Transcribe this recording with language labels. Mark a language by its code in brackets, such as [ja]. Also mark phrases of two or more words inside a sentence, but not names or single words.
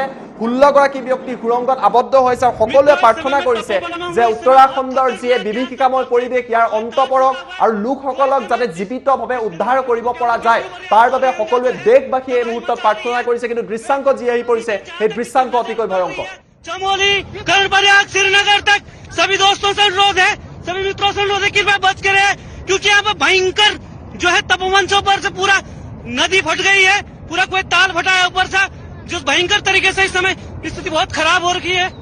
[as] 16 গৰাকী ব্যক্তি সুৰংগত আবদ্ধ হৈছে আৰু সকলোৱে প্ৰাৰ্থনা কৰিছে যে উত্তৰাখণ্ডৰ যি বিভীষিকাময় পৰিৱেশ ইয়াৰ অন্ত পৰক আৰু লোকসকলক যাতে জীৱিতভাৱে উদ্ধাৰ কৰিব পৰা যায় তাৰ বাবে সকলোৱে দেশবাসী এই মুহূৰ্তত প্ৰাৰ্থনা কৰিছে। কিন্তু দৃশ্যাংশ যি আহি পৰিছে সেই দৃশ্যাংশ অতিকৈ ভয়ংকৰ। [hi] चमोली कर्णप्रयाग श्रीनगर तक सभी दोस्तों से अनुरोध है, सभी मित्रों से अनुरोध है कृपया बच के रहे, क्योंकि यहाँ पे भयंकर जो है तपोवन से ऊपर से पूरा नदी फट गई है, पूरा कोई ताल फटा है ऊपर से, जो भयंकर तरीके से इस समय स्थिति बहुत खराब हो रखी है।